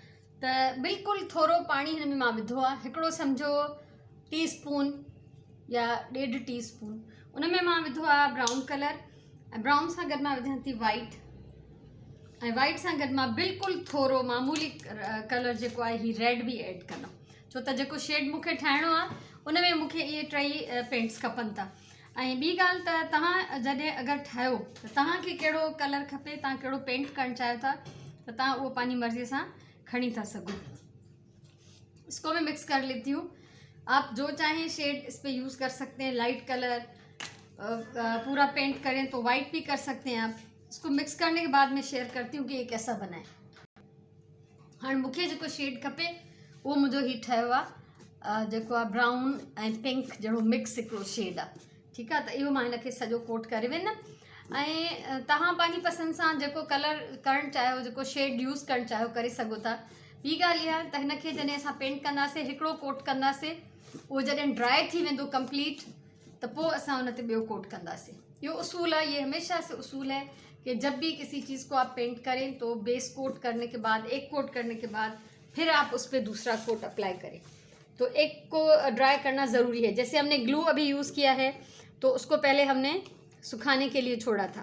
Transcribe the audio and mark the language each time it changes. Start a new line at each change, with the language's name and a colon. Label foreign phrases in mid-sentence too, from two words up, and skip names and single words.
Sindhi: त बिल्कुलु थोरो पाणी हिन में मां विधो आहे, हिकिड़ो सम्झो टीस्पून या 1.5 टीस्पून, उन में मां विधो आहे
English: brown color,
Sindhi: ऐं ब्राउन सां गॾु मां विझां थी वाइट, ऐं वाइट सां गॾु मां बिल्कुलु थोरो मामूली कलर जेको आहे ही रेड बि ऐड कंदमि, छो त जेको शेड मूंखे ठाहिणो आहे उन में मूंखे इहे टई पेंट्स खपनि था। ऐं ॿी ॻाल्हि त तव्हां जॾहिं अगरि ठाहियो त तव्हांखे कहिड़ो कलर खपे, तव्हां कहिड़ो पेंट करणु चाहियो था, त तव्हां उहो पंहिंजी मर्ज़ीअ सां खणी था सघो।
Urdu: اس کو میں مکس کر لیتی ہوں۔ آپ جو چاہیں شیڈ اس پر یوز کر سکتے ہیں,
English: light color
Urdu: پورا پینٹ کریں تو وائٹ بھی کر سکتے ہیں آپ. اس کو مکس کرنے کے بعد میں شیئر کرتی ہوں کہ یہ کیسا بنا ہے. ہاں,
Sindhi: मूंखे जेको शेड खपे वो मुझो ही ठहियो आहे, जेको आहे ब्राउन ऐं पिंक जहिड़ो मिक्स हिकिड़ो शेड आहे। ठीक है, तो इहो मां हिनखे सॼो कोट करे वेंदमि। ऐं तव्हां पंहिंजी पसंदि सां जेको कलर करणु चाहियो, जेको शेड यूज़ करणु चाहियो करे सघो था। ॿी ॻाल्हि इहा त हिनखे जॾहिं असां पेंट कंदासीं, हिकिड़ो कोट कंदासीं, उहो जॾहिं ड्राई थी वेंदो कंप्लीट, त पोइ असां हुन ते ॿियो कोट कंदासीं।
Urdu: ایہو اصول ہے، یہ ہمیشہ سے اصول ہے کہ جب بھی کسی چیز کو آپ پینٹ کریں تو
English: base coat
Urdu: کرنے کے بعد، ایک کوٹ کرنے کے بعد پھر آپ اس پر دوسرا کوٹ اپلائی کریں. تو ایک کو ڈرائی کرنا ضروری ہے۔ جیسے ہم نے گلو ابھی یوز کیا ہے تو اس کو پہلے ہم نے سکھانے کے لیے چھوڑا تھا.